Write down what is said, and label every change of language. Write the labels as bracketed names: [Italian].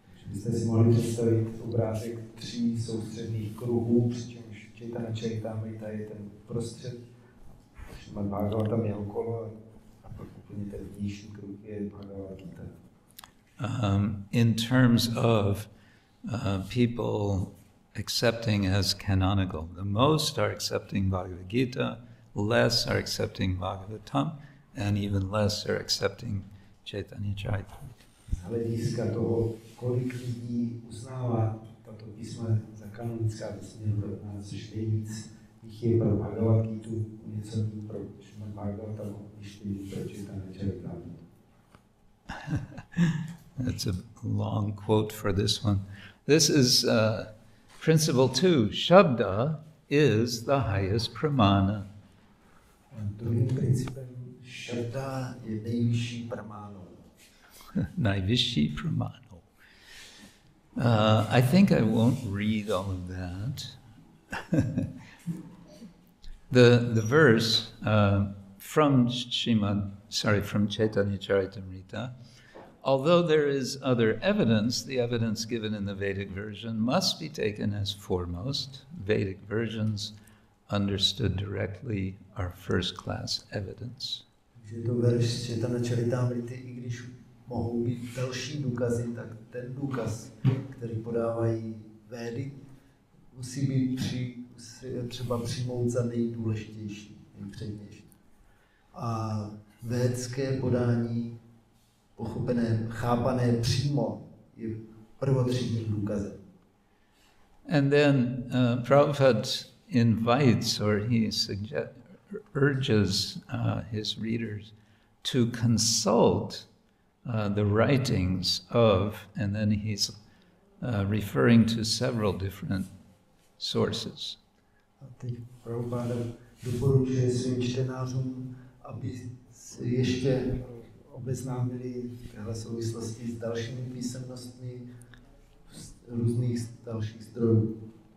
[Czech] Byste si mohli představit obrázek 3 soustředných kruhů, přičemž Chaitanya Charitamrita je ten prostřed, Srimad Bhagavatam je okolo a pak úplně ten vnější kruh je Bhagavad Gita. [English] In terms of people accepting as canonical. The most are accepting Bhagavad Gita, less are accepting Bhagavatam, and even less are accepting Chaitanya Charitamrita. [Czech] Z hlediska toho, kolik lidí uznává tato písma za kanonická, to nás nejvíc jich je pro Bhagavad Gitu, něco méně pro Srimad Bhagavatam, než pro Chaitanya Charitamrita. [English] That's a long quote for this one. This is principle 2. Shabda is the highest pramana. [Czech] Druhým principem Shabda je nejvyšší pramáno. [Slovak] Najvyšší pramano. [English] I think I won't read all of that. The verse from Chaitanya Charitamrita, although there is other evidence, the evidence given in the Vedic version must be taken as foremost. Vedic versions understood directly are first-class evidence. [Czech] Takže to verš Chaitanya Charitamrity, i když mohou být další důkazy, tak ten důkaz, který podávají Védy, musí být třeba přijmout za nejdůležitější, nejpřednější. A védské podání, pochopené, chápané přímo, je prvotřídním důkazem. [English] And then Prabhupada invites, or he urges his readers to consult the writings of, and then he's referring to several different sources. [Czech] A teď Prabhupada doporučuje svým čtenářům, aby se ještě obeznámili v téhle souvislosti s dalšími písemnostmi z různých dalších zdrojů.